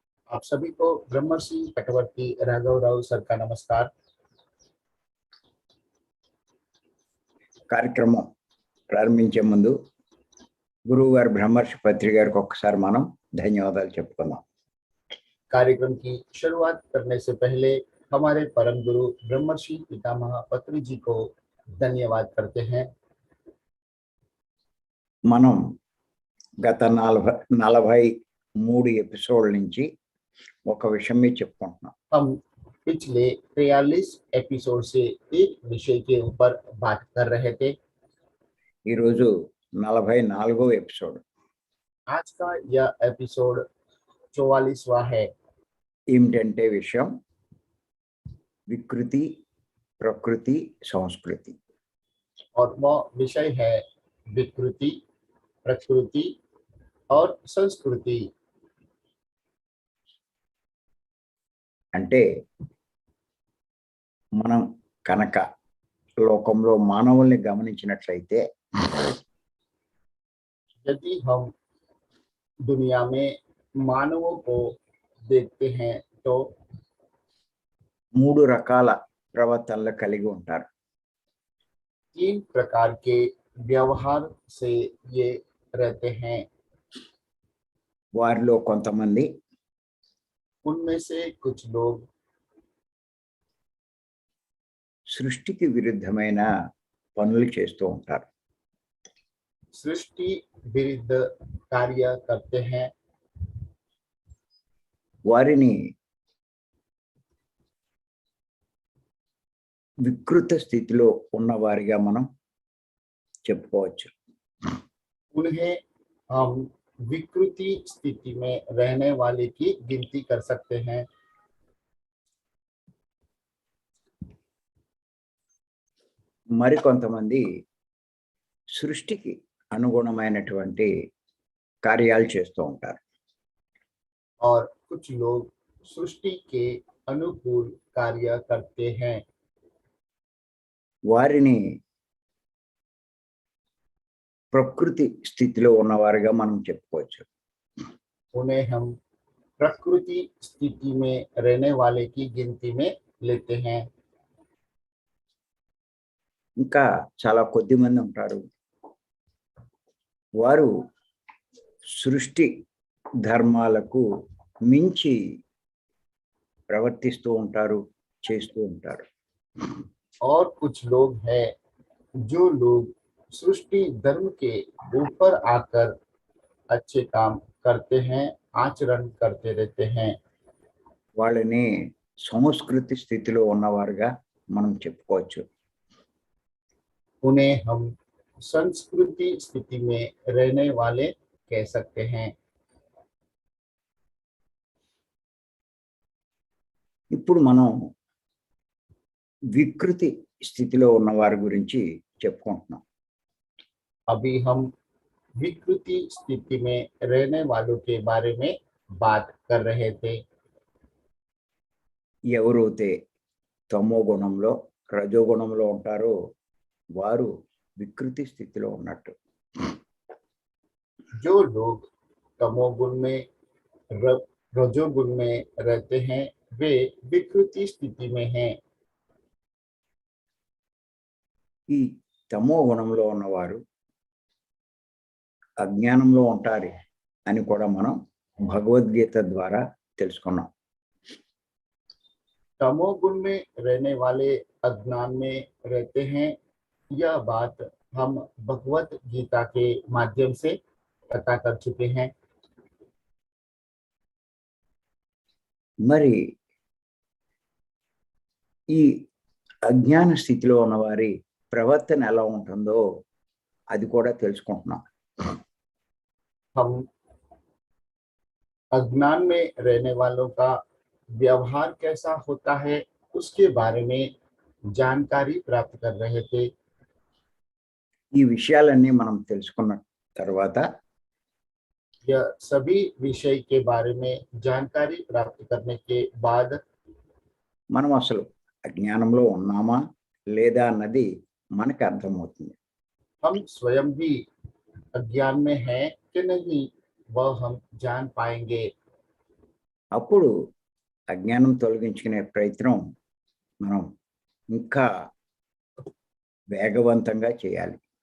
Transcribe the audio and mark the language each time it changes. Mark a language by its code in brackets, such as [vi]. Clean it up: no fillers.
[hi] आप सभी को ब्रह्मर्षि चक्रवर्ती राघव राव सर का नमस्कार। [te] కార్యక్రమం ప్రారంభించే ముందు గురువు గారు బ్రహ్మర్షి పత్రి గారికి ఒక్కసారి మనం ధన్యవాదాలు చెప్పుకుందాం. [hi] कार्यक्रम की शुरुआत करने से पहले हमारे परम गुरु ब्रह्मर्षि पितामह पत्री जी को धन्यवाद करते हैं। [te] మనం గత 43 ఎపిసోడ్ల నుంచి ఒక విషయం మీద చెప్పుకుంటున్నాం. [hi] हम पिछले 43 एपिसोड से एक विषय के ऊपर बात कर रहे थे। [te] ఈరోజు 44వ ఎపిసోడ్. [hi] आज का यह एपिसोड 44वां है। [te] ఏమిటంటే విషయం వికృతి, ప్రకృతి, సంస్కృతి. [hi] और वह विषय है विकृति, प्रकृति और संस्कृति। [te] అంటే మనం కనుక లోకంలో మానవుల్ని గమనించినట్లయితే [hi] यदि हम दुनिया में मानवों को देखते हैं तो [te] 3 రకాల ప్రవర్తనలు కలిగి ఉంటారు. [hi] 3 प्रकार के व्यवहार से ये रहते हैं। [te] వారిలో కొంతమంది [hi] उनमें से कुछ लोग [te] సృష్టికి విరుద్ధమైన పనులు చేస్తూ ఉంటారు. [hi] सृष्टि विरुद्ध कार्य करते हैं। [te] వారిని వికృత స్థితిలో ఉన్నవారిగా మనం చెప్పుకోవచ్చు. [hi] उन्हें हम विकृति स्थिति में रहने वाले की गिनती कर सकते हैं। [te] మరికొంతమంది సృష్టికి అనుగుణమైనటువంటి కార్యాలు చేస్తూ ఉంటారు. [hi] और कुछ लोग सृष्टि के अनुकूल कार्य करते हैं। [te] వారిని ప్రకృతి స్థితిలో ఉన్నవారుగా మనం చెప్పుకోవచ్చు. [hi] उन्हें हम प्रकृति स्थिति में रहने वाले की गिनती में लेते हैं। [te] ఇంకా చాలా కొద్ది మంది ఉంటారు, వారు సృష్టి ధర్మాలకు మించి ప్రవర్తిస్తూ ఉంటారు, చేస్తూ ఉంటారు. [hi] और कुछ लोग हैं जो लोग सृष्टि धर्म के ऊपर आकर अच्छे काम करते हैं, आचरण करते रहते हैं। [te] వాళ్ళని సంస్కృతి స్థితిలో ఉన్నవారుగా మనం చెప్పుకోవచ్చు. [hi] उन्हें हम संस्कृति स्थिति में रहने वाले कह सकते हैं। [te] ఇప్పుడు మనం వికృతి స్థితిలో ఉన్న వారి గురించి చెప్పుకుంటున్నాం. [hi] अभी हम विकृति स्थिति में रहने वालों के बारे में बात कर रहे थे। [te] ఎవరైతే తమో గుణంలో రజోగుణంలో ఉంటారో వారు వికృతి స్థితిలో ఉన్నట్టు. [hi] जो लोग तमोगुण में रजोगुण में रहते हैं वे विकृति स्थिति में हैं। [te] ఈ తమో గుణంలో ఉన్నవారు అజ్ఞానంలో ఉంటారు అని కూడా మనం భగవద్గీత ద్వారా తెలుసుకున్నాం. [hi] तमोगुण में रहने वाले अज्ञान में रहते हैं, यह बात हम भगवत गीता के माध्यम से पता कर चुके हैं। [te] మరి ఈ అజ్ఞాన స్థితిలో ఉన్నవారి ప్రవర్తన ఎలా ఉంటుందో అది కూడా తెలుసుకుంటున్నాం. [hi] हम अज्ञान में रहने वालों का व्यवहार कैसा होता है उसके बारे में जानकारी प्राप्त कर रहे थे। [te] ఈ విషయాలన్నీ మనం తెలుసుకున్న తర్వాత [hi] यह सभी विषय के बारे में जानकारी प्राप्त करने के बाद [te] మనం అసలు అజ్ఞానంలో ఉన్నామా లేదా అన్నది మనకు అర్థమవుతుంది. [hi] हम स्वयं भी अज्ञान में हैं कि नहीं वह हम जान पाएंगे। [te] అప్పుడు అజ్ఞానం తొలగించుకునే ప్రయత్నం మనం ఇంకా వేగవంతంగా చేయాలి.